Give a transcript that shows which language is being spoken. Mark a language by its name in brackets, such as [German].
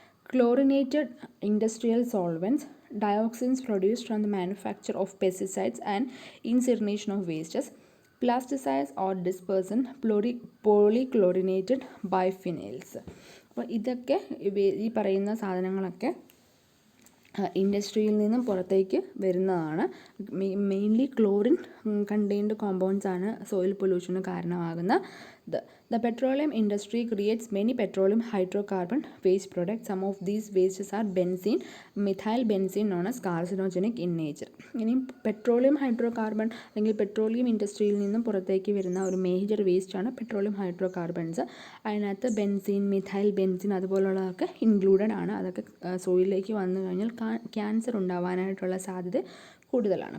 [English] Chlorinated industrial solvents, dioxins produced from the manufacture of pesticides and incineration of wastes, plasticides or dispersant polychlorinated biphenyls. [Malayalam] അപ്പോൾ ഇതൊക്കെ ഈ പറയുന്ന സാധനങ്ങളൊക്കെ ഇൻഡസ്ട്രിയിൽ നിന്നും പുറത്തേക്ക് വരുന്നതാണ്. മെയിൻലി ക്ലോറിൻ കണ്ടെയ്ൻഡ് കോമ്പൗണ്ട്സ് ആണ് സോയിൽ പൊല്യൂഷന് കാരണമാകുന്നത്. [English] The petroleum industry creates many petroleum hydrocarbon waste products. Some of these wastes are benzene, methyl benzene known as carcinogenic in nature. [Malayalam] ഇനി പെട്രോളിയം ഹൈഡ്രോകാർബൺ അല്ലെങ്കിൽ പെട്രോളിയം ഇൻഡസ്ട്രിയിൽ നിന്നും പുറത്തേക്ക് വരുന്ന ഒരു മേജർ വേസ്റ്റാണ് പെട്രോളിയം ഹൈഡ്രോകാർബൺസ്. അതിനകത്ത് ബെൻസീൻ, മിഥൈൽ ബെൻസീൻ അതുപോലുള്ളതൊക്കെ ഇൻക്ലൂഡഡ് ആണ്. അതൊക്കെ സോയിലിലേക്ക് വന്നു കഴിഞ്ഞാൽ ക്യാൻസർ ഉണ്ടാവാനായിട്ടുള്ള സാധ്യത കൂടുതലാണ്.